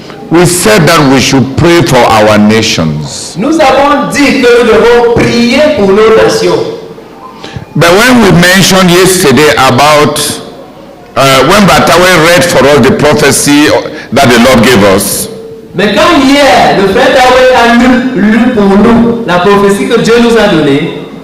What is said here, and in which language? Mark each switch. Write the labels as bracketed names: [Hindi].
[English] we said that we should pray for our nations. [French] nous avons dit que nous devons prier pour nos nations. [English] But when we mentioned yesterday about when Batawe read for us the prophecy that the Lord gave us, [French] Mais quand hier, le frère Tawé a lu pour nous la prophétie que Dieu nous a donnée,